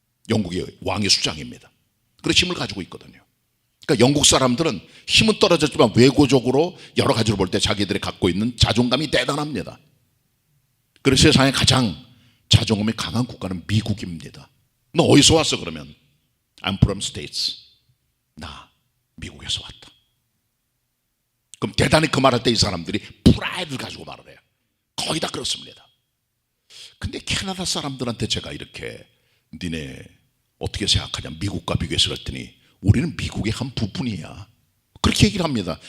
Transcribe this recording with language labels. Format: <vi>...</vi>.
<ko>영국의 왕의 수장입니다. 그런 힘을 가지고 있거든요. 그러니까 영국 사람들은 힘은 떨어졌지만 외교적으로 여러 가지로 볼 때 자기들이 갖고 있는 자존감이 대단합니다. 그래서 세상에 가장 자존감이 강한 국가는 미국입니다. 너 어디서 왔어?</ko> <en>그러면 I'm from States.</en> <ko>나 미국에서 왔다. 그럼 대단히 그 말할 때 이 사람들이 프라이드를 가지고 말을 해요. 거의 다 그렇습니다. 근데 캐나다 사람들한테 제가 이렇게 니네 어떻게 생각하냐, 미국과 비교해서 그랬더니 우리는 미국의 한 부분이야, 그렇게 얘기를 합니다.</ko>